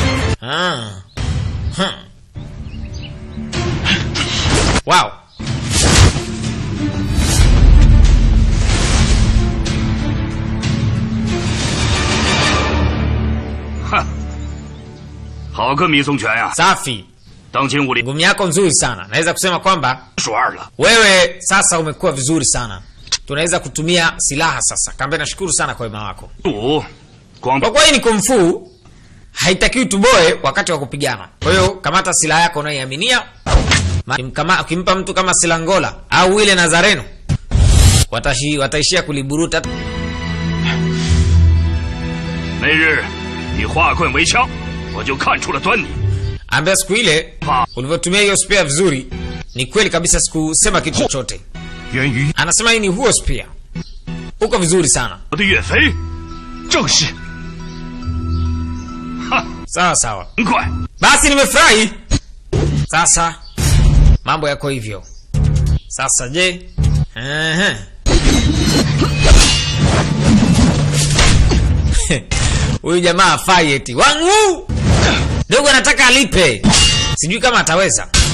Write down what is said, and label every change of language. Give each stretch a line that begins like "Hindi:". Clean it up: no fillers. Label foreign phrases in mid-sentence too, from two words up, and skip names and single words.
Swahili: Wow.
Chinese: 哼，好个米松拳呀！
Swahili: Safi.
Chinese: 当今武林
Swahili: Ngumi yako nzuri sana. Naweza kusema kwamba
Chinese: 数2了。
Swahili: wewe sasa umekuwa vizuri sana. Tunaweza kutumia silaha sasa. Kambe nashukuru sana kwa wema wako.
Chinese: 赌，光
Swahili: Kwa kuwa hii ni kung fu, haitakiwi tuboe wakati wa kupigana. Kwa hiyo kamata silaha yako unayoiaminia. Ukimpa mtu kama Silangola au ile Nazareno, wataishia kuliburuta.
Chinese: 那日你化棍为枪，我就看出了端倪。
Swahili: Ambia siku ile ulivyotumia hiyo spear vizuri, ni kweli kabisa, sikusema kitu chochote.
Chinese: 源于
Swahili: Anasema hii ni huo spear. Uko vizuri sana.
Chinese: 我的岳飞，正是哈，
Swahili: Sawa sawa.
Chinese: 很快。
Swahili: Basi nimefurahi. Sasa mambo yako hivyo. Sasa je? Huyu jamaa afai eti. Wangu! Dogo anataka alipe. Sijui kama ataweza.